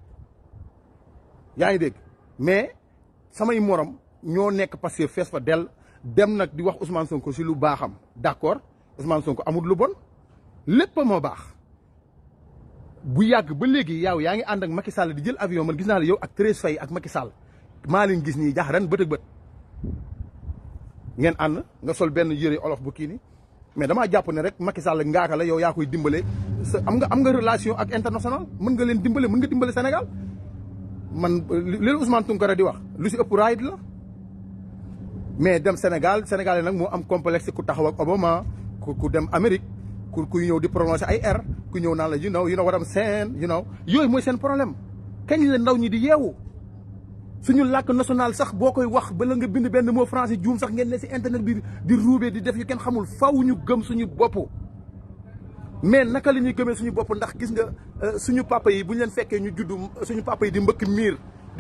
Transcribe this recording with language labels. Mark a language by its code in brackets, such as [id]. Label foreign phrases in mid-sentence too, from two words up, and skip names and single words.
[wo] yaa ngi dégg mais samay morom ñoo nekk [fr] parce que [wo] fees fa del dem nag di wax Ousmane Sonko si lu baaxam d'accord Ousmane Sonko amul lu bon lépp moo baax bu yàgg ba léegi yow yaa ngi ànd ak Macky Sall di jël avion man gis naa la yow ak Thérèse Faye ak Macky Sall maa leen gis nii jax ren bët ak bët ngeen ànd nga sol benn yëre olof bu kii ni mais damaa jàpp ne rek Macky Sall ngaaka la yow yaa koy dimbale am nga relation ak international mën nga leen dimbale mën nga dimbale Sénégal man li Ousmane Tounkara di wax lu si ëpp raayit la mais dem Sénégal yi nag moo am complexe ku taxaw ak Obama ku dem Amérique kuy ñëw di prononcer ay R ku ñëw naan la [en] you know what I'm saying [wo] yooyu mooy seen problème kañ la ndaw ñi di yeewu suñu làkk national sax boo koy wax bala nga bind benn [fr] mot français [wo] juum sax ngeen ne si internet bi di ruubee di def yu kenn xamul faw ñu gëm suñu bopp mais naka la ñuy gëmee suñu bopp ndax gis nga suñu papa yi bu ñu leen fekkee ñu juddu suñu papa yi di mbëkk miir di